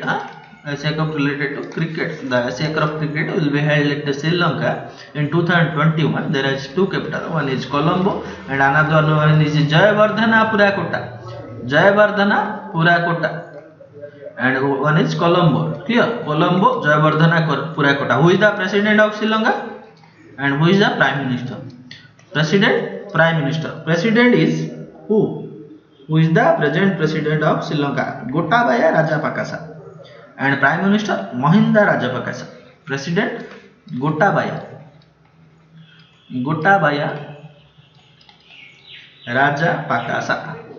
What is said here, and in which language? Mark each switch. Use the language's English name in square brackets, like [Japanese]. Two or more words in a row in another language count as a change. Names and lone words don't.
[English] Asia Cup related to cricket. The Asia Cup cricket will be held at Sri Lanka in 2021. There is two capitals. One is Colombo and another one is Jayawardena Purakota. And one is Colombo. Clear? Colombo, Jayawardena Purakota. Who is the president of Sri Lanka? And who is the prime minister? President, prime minister. President is who? Who is the present president of Sri Lanka? Gotabaya Rajapaksa. And Prime Minister Mahinda Rajapaksa. President Gotabaya Rajapaksa.